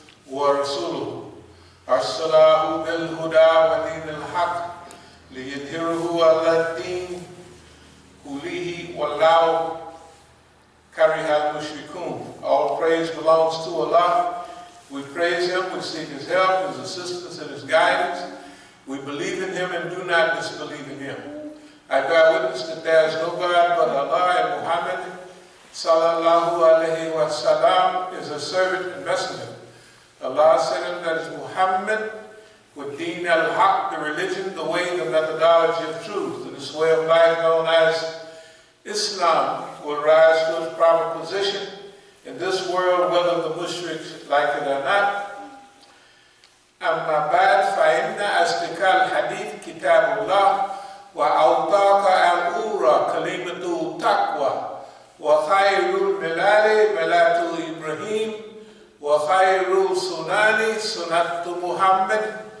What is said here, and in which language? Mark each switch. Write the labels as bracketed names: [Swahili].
[Arabic] ورسوله أرسله بالهدى ودين الحق ليظهره على الدين كله ولو كره المشركون. [English] All praise belongs to Allah. We praise Him, we seek His help, His assistance, and His guidance. We believe in Him and do not disbelieve in Him. I bear witness that there is no God but Allah, and Muhammad sallallahu alaihi wasallam is a servant and messenger. Allah said him, that is Muhammad with Deen al-Haq, the religion, the way, the methodology of truth. And this way of life known as Islam will rise to its proper position in this world, whether the mushriks like it or not. [Arabic] أما بعد فإن أصدق الحديث كتاب الله وأوثق الأمور كلمة التقوى وخير الملال ملة إبراهيم وخير السنن سنة محمد